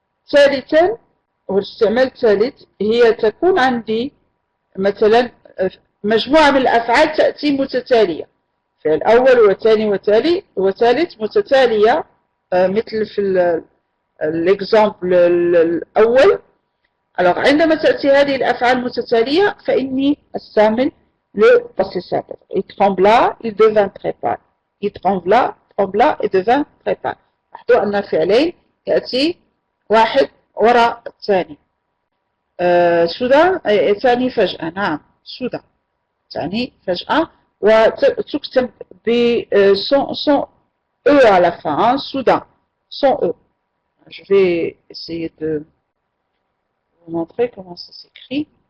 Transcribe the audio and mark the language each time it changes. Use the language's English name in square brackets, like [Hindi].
[Arabic] ثالثا والاستعمال الثالث هي تكون عندي مثلا مجموعة من الأفعال تأتي متتالية فعل أول وثاني وثالث متتالية مثل في الإكزامبل الأول. alors عندما تأتي هذه الأفعال متتالية فإني أستعمل le passé simple. [French] il trembla, il devint très pâle. il trembla et devint très pâle. [Arabic] لاحظوا أن فعلين يأتي واحد وراء الثاني. سودان ثاني فجأة نعم سودان ثاني فجأة وتكتب [French] sans E à la fin, soudain, sans E. Je vais essayer de vous montrer comment ça s'écrit.